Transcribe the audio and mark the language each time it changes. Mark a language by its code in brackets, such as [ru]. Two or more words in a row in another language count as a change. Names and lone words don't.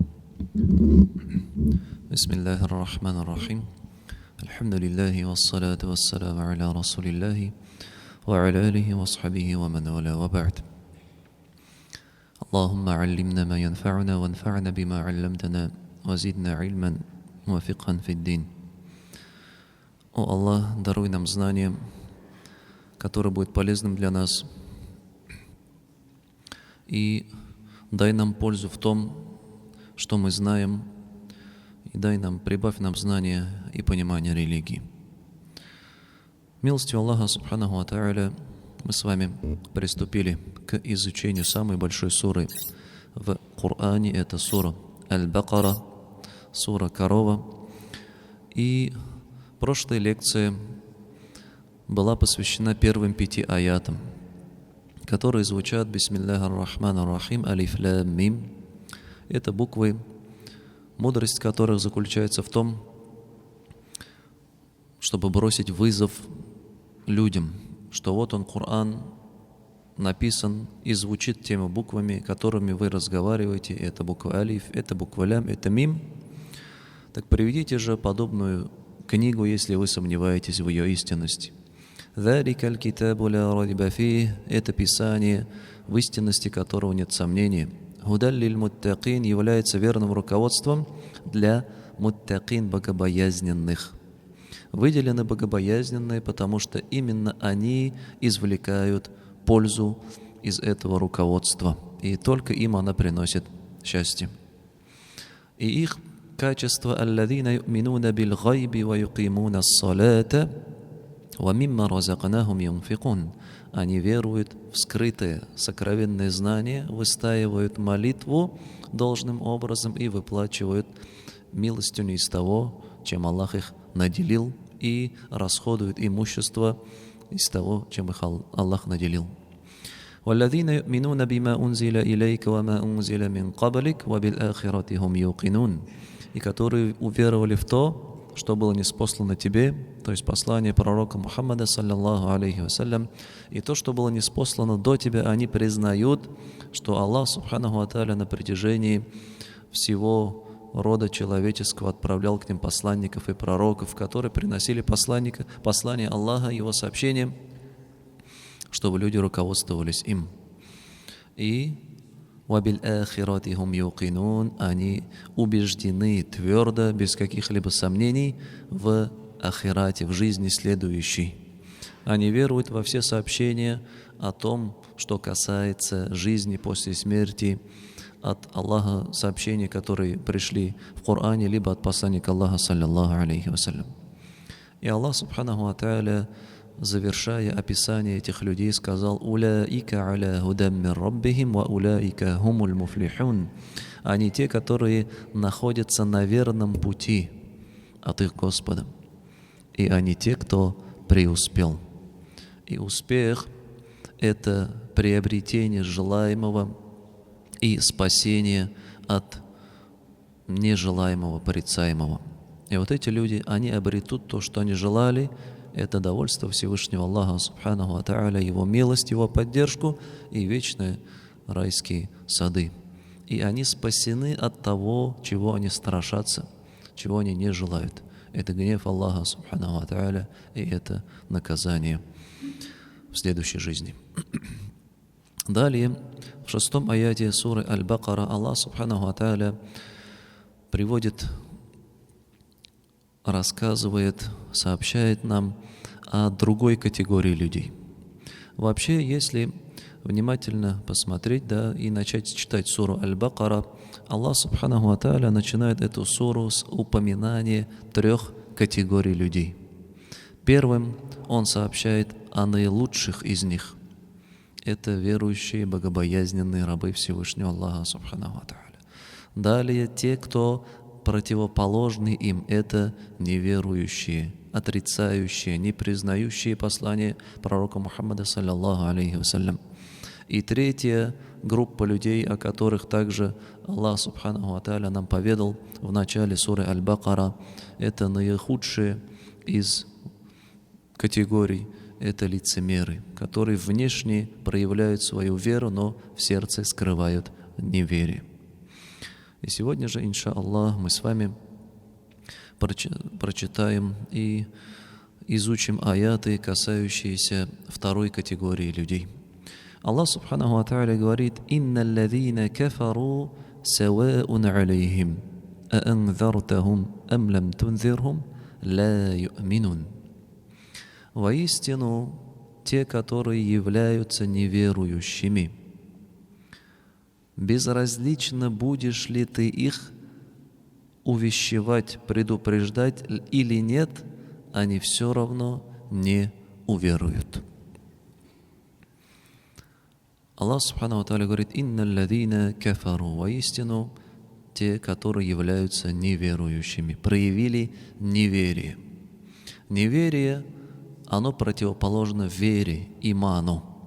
[ar] بسم الله الرحمن الرحيم. الحمد لله والصلاة والسلام على رسول الله وعلى آله وصحبه ومن والاه وبعد. اللهم علمنا ما ينفعنا وانفعنا بما علمتنا وزدنا علما وفقها في الدين. [ru] О Аллах, даруй нам знание, которое будет полезным для нас, и дай нам пользу в том, что мы знаем, и прибавь нам знания и понимание религии. Милостью Аллаха [ar] سبحانه وتعالى [ru] мы с вами приступили к изучению самой большой суры в Коране. Это сура Аль-Бакара, сура Корова. И прошлая лекция была посвящена первым 5 аятам, которые звучат [ar] «بسم الله الرحمن الرحيم، ألف لام ميم». [ru] Это буквы, мудрость которых заключается в том, чтобы бросить вызов людям, что вот он, Коран, написан и звучит теми буквами, которыми вы разговариваете. Это буква алиф, это буква лям, это мим. Так приведите же подобную книгу, если вы сомневаетесь в ее истинности. [ar] «ذلك الكتاب لا ريب فيه» — [ru] это писание, в истинности которого нет сомнений. [ar] «هدى للمتقين» [ru] является верным руководством для муттакин, богобоязненных. Выделены богобоязненные, потому что именно они извлекают пользу из этого руководства, и только им она приносит счастье. И их качество [ar] «الذين يؤمنون بالغيب ويقيمون الصلاة ومما رزقناهم ينفقون». [ru] Они веруют в скрытые, сокровенные знания, выстаивают молитву должным образом и выплачивают милостыню из того, чем Аллах их наделил, и расходуют имущество из того, чем их Аллах наделил. [ar] وَالَّذِينَ يُؤْمِنُونَ بِمَا أُنزِلَ إِلَيْكَ وَمَا أُنزِلَ مِنْ قَبْلِكَ وَبِالْآخِرَةِ هُمْ يُوقِنُونَ. [ru] И которые уверовали в то, что было ниспослано тебе, то есть послание пророка Мухаммада, [ar] صلى الله عليه وسلم, [ru] и то, что было ниспослано до тебя, они признают, что Аллах, [ar] سبحانه وتعالى, [ru] на протяжении всего рода человеческого отправлял к ним посланников и пророков, которые приносили послание Аллаха, его сообщением, чтобы люди руководствовались им. [ar] И وَبِالْآخِرَةِ هُمْ يُوقِنُونَ, [ru] они убеждены твердо, без каких-либо сомнений, в ахирате, в жизни следующей. Они веруют во все сообщения о том, что касается жизни после смерти, от Аллаха сообщения, которые пришли в Коране, либо от посланника Аллаха, [ar] صلى الله عليه وسلم. [ru] И Аллах, [ar] سبحانه وتعالى, [ru] завершая описание этих людей, сказал: [ar] «أولئك على هدى من ربهم وأولئك هم المفلحون». [ru] Они те, которые находятся на верном пути от их Господа. И они те, кто преуспел. И успех — это приобретение желаемого и спасение от нежелаемого, порицаемого. И вот эти люди, они обретут то, что они желали. Это довольство Всевышнего Аллаха, [ar] سبحانه وتعالى, [ru] Его милость, Его поддержку и вечные райские сады. И они спасены от того, чего они страшатся, чего они не желают. Это гнев Аллаха, [ar] سبحانه وتعالى, [ru] и это наказание в следующей жизни. Далее, в 6 аяте суры Аль-Бакара Аллах, [ar] سبحانه وتعالى, [ru] рассказывает, сообщает нам о другой категории людей. Вообще, если внимательно посмотреть, и начать читать суру Аль-Бакара, Аллах, [ar] سبحانه وتعالى, [ru] начинает эту суру с упоминания 3 категорий людей. Первым он сообщает о наилучших из них. Это верующие, богобоязненные рабы Всевышнего Аллаха, [ar] سبحانه وتعالى. [ru] Далее те, кто противоположны им, это неверующие отрицающие, не признающие послание пророка Мухаммада, [ar] صلى الله عليه وسلم. [ru] И третья группа людей, о которых также Аллах [ar] سبحانه وتعالى [ru] нам поведал в начале суры Аль-Бакара, это наихудшие из категорий, это лицемеры, которые внешне проявляют свою веру, но в сердце скрывают неверие. И сегодня же, иншаллах, мы с вами прочитаем и изучим аяты, касающиеся второй категории людей. [ar] الله سبحانه وتعالى говорит: «إن الذين كفروا سواء عليهم أأنذرتهم أم لم تنذرهم لا يؤمنون». [ru] Воистину, те, которые являются неверующими, безразлично, будешь ли ты их увещевать, предупреждать или нет, они все равно не уверуют. [ar] الله سبحانه وتعالى говорит: «إن الذين كفروا». [ru] Воистину, те, которые являются неверующими, проявили неверие. Неверие, оно противоположно вере, иману.